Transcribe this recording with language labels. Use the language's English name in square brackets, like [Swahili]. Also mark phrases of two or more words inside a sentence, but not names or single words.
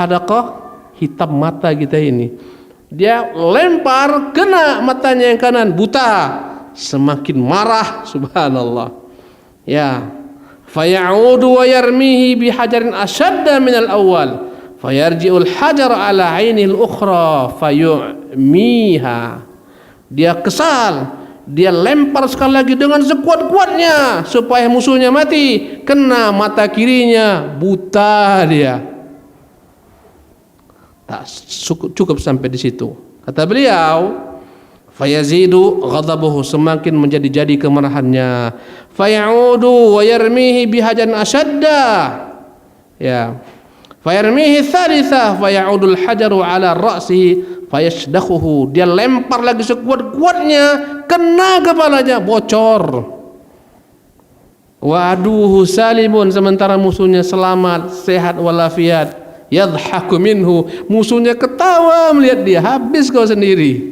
[Indonesian] Al-hadaqah hitam mata kita ini. Dia lempar, kena matanya yang kanan, buta. Semakin marah, subhanallah. Ya, [Arabic] فيعود ويرميه بحجر أشد من الأول. فيرجع الحجر على عين الأخرى فيعميها. [Indonesian] Dia kesal, dia lempar sekali lagi dengan sekuat-kuatnya supaya musuhnya mati. Kena mata kirinya, buta dia. Tak cukup sampai di situ. Kata beliau, [Arabic] فيزيد غضبه, [Indonesian] semakin menjadi-jadi kemarahannya. [Arabic] فيعود ويرميه بحجر أشد. [Indonesian] Ya. [Arabic] فيرميه ثالثة فيعود الحجر على رأسه فيشدخه. [Indonesian] Dia lempar lagi sekuat-kuatnya, kena kepalanya, bocor. [Arabic] وعدوه سالم, [Indonesian] sementara musuhnya selamat, sehat walafiat. [Arabic] يضحك منه, [Indonesian] musuhnya ketawa melihat dia, habis kau sendiri.